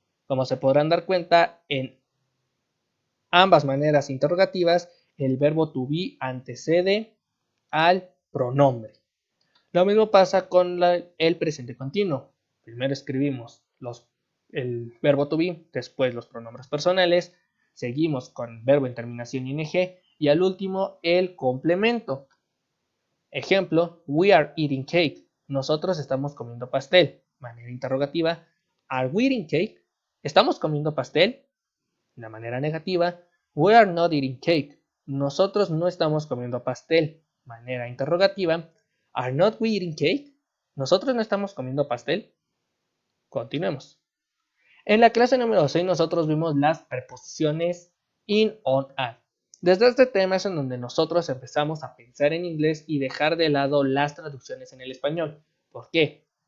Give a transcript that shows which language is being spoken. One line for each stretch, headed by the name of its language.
Spanish: Como se podrán dar cuenta, en ambas maneras interrogativas, el verbo to be antecede al pronombre. Lo mismo pasa con el presente continuo. Primero escribimos el verbo to be, después los pronombres personales, seguimos con verbo en terminación ing y al último el complemento. Ejemplo,
English: we are eating cake.
Spanish: Nosotros estamos comiendo pastel. Manera interrogativa,
English: are we eating cake?
Spanish: ¿Estamos comiendo pastel? La manera negativa,
English: we are not eating cake.
Spanish: Nosotros no estamos comiendo pastel. Manera interrogativa,
English: are not we eating cake?
Spanish: ¿Nosotros no estamos comiendo pastel? Continuemos. En la clase número 6 nosotros vimos las preposiciones in, on, at. Desde este tema es en donde nosotros empezamos a pensar en inglés y dejar de lado las traducciones en el español. ¿Por qué?